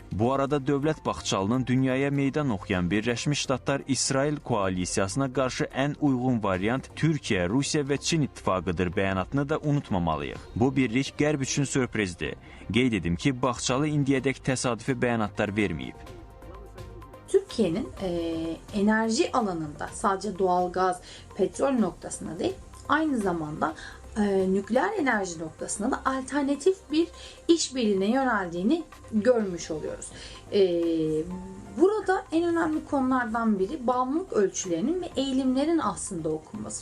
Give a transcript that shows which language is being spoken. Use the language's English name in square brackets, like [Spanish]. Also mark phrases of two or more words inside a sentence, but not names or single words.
[Azerbaijani] Bu arada Dövlət Baxçalının dünyaya meydan oxuyan Birləşmiş Ştatlar İsrail koalisiyasına qarşı ən uyğun variant Türkiyə, Rusiya və Çin ittifaqıdır bəyanatını da unutmamalıyıq. Bu birlik Qərb üçün sürprizdir. Qeyd edim ki, Baxçalı indiyədək təsadüfi bəyanatlar verməyib. [Turkish] Türkiye'nin enerji alanında sadece doğalgaz, petrol noktasında değil, aynı zamanda nükleer enerji noktasında da alternatif bir işbirliğine yöneldiğini görmüş oluyoruz. Burada en önemli konulardan biri bağımlılık ölçülerinin ve eğilimlerin aslında okunması.